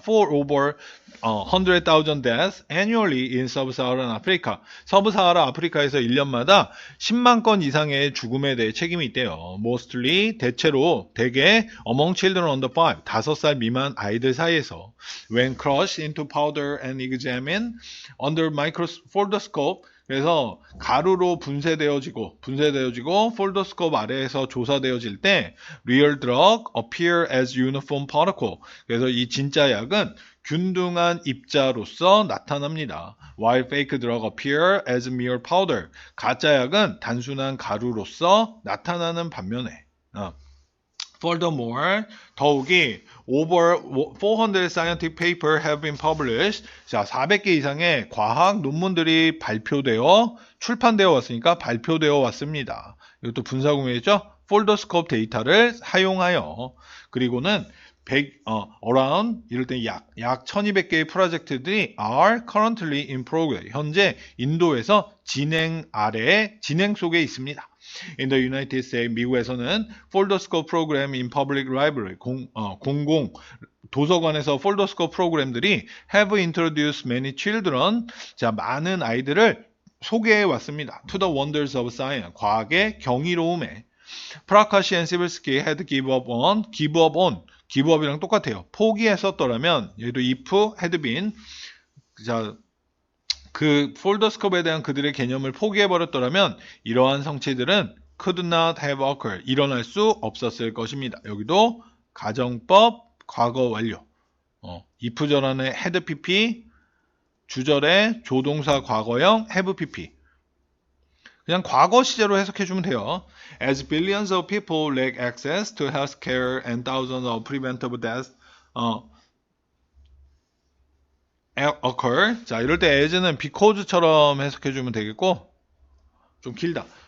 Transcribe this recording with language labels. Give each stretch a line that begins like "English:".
English: For over 100,000 deaths annually in sub-Saharan Africa.
Korean: 서브사하라 아프리카에서 1년마다 10만 건 이상의 죽음에 대해 책임이 있대요.
English: Mostly,
Korean: 대개
English: among children under 5,
Korean: 5살 미만 아이들 사이에서
English: when crushed into powder and examined under folderscope.
Korean: 그래서 가루로 분쇄되어지고 폴더스코프 아래에서 조사되어질 때
English: real drug appear as uniform particle.
Korean: 그래서 이 진짜 약은 균등한 입자로서 나타납니다.
English: While fake drug appear as mere powder.
Korean: 가짜 약은 단순한 가루로서 나타나는 반면에
English: Furthermore,
Korean: 더욱이
English: over 400 scientific papers have been published.
Korean: 자, 400개 이상의 과학 논문들이 출판되어 왔으니까 발표되어 왔습니다. 이것도 분사구문이죠. 폴더스코프 데이터를 사용하여 그리고는 around 이럴 때 약 1200개의 프로젝트들이
English: are currently in progress.
Korean: 현재 인도에서 진행 속에 있습니다.
English: In the United States,
Korean: 미국에서는 폴더스코프 프로그램
English: in public library,
Korean: 공공 도서관에서 폴더스코프 프로그램들이
English: have introduced many children,
Korean: 자, 많은 아이들을 소개해 왔습니다.
English: To the wonders of science,
Korean: 과학의 경이로움에.
English: 프라카시 and 시벨스키 had give up on, give up이랑 똑같아요.
Korean: 포기했었더라면, 얘도 if had been, 자, 그 폴더스코프에 대한 그들의 개념을 포기해버렸더라면 이러한 성취들은
English: could not have occurred.
Korean: 일어날 수 없었을 것입니다. 여기도 가정법 과거 완료. if절 안에 had pp, 주절에 조동사 과거형 have pp. 그냥 과거 시제로 해석해주면 돼요.
English: As billions of people lack access to health care and thousands of preventable deaths occur.
Korean: 자, 이럴 때 as는 because처럼 해석해주면 되겠고, 좀 길다.